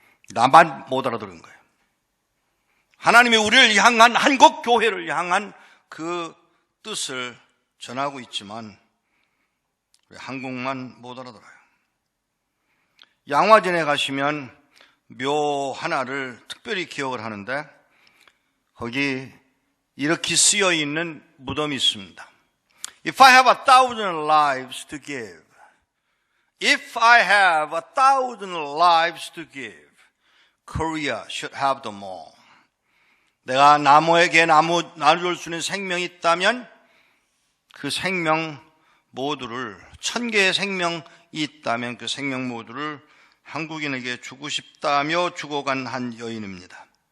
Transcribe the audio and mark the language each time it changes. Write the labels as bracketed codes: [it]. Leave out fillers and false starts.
[ko] 나만 못 알아들은 거예요. 하나님이 우리를 향한 한국 교회를 향한 그 뜻을 전하고 있지만 왜 한국만 못 알아들어요. 양화전에 가시면 묘 하나를 특별히 기억을 하는데 거기 이렇게 쓰여 있는 무덤이 있습니다. [en] If I have 1,000 lives to give, if I have 1,000 lives to give, Korea should have them all. [ko] 내가 나무에게 나눠줄 수 있는 생명이 있다면 그 생명 모두를 1,000개의 생명이 있다면 그 생명 모두를 한국인에게 주고 싶다며 죽어간 한 여인입니다.